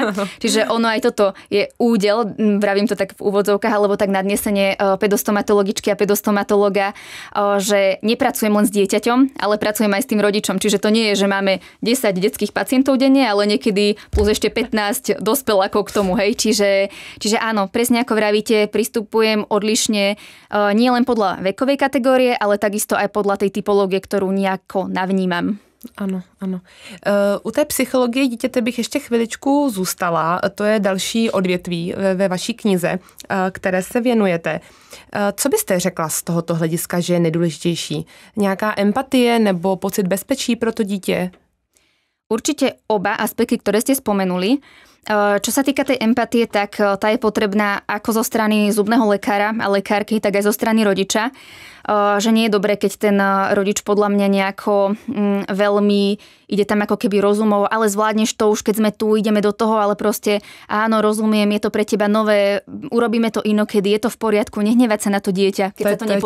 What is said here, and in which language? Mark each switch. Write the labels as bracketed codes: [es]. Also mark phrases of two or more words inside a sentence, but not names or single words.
[sk] Čiže ono aj toto je údel, vravím to tak v úvodzovkách, alebo tak nadnesenie pedostomatologičky a pedostomatologa, že nepracujem len s dieťaťom, ale pracujem aj s tým rodičom. Čiže to nie je, že máme 10 detských pacientov denne, ale niekedy plus ešte 15 dospelákov k tomu, hej. Čiže áno, presne ako vravíte, pristupujem odlišne nie len podľa vekovej kategórie, ale takisto aj podľa tej typológie, ktorú nejako navnímam. [cs] Ano, ano. U té psychologie dítěte bych ještě chviličku zůstala. To je další odvětví ve vaší knize, které se věnujete. Co byste řekla z tohoto hlediska, že je nejdůležitější? Nějaká empatie nebo pocit bezpečí pro to dítě? [sk] Určite oba aspekty, ktoré ste spomenuli. Čo sa týka tej empatie, tak tá je potrebná ako zo strany zubného lekára a lekárky, tak aj zo strany rodiča. Že nie je dobré, keď ten rodič podľa mňa nejako veľmi ide tam ako keby rozumov, ale zvládneš to už, keď sme tu, ideme do toho, ale proste áno, rozumiem, je to pre teba nové, urobíme to inokedy, je to v poriadku, nehnevať sa na to dieťa, keď sa to nepodarí.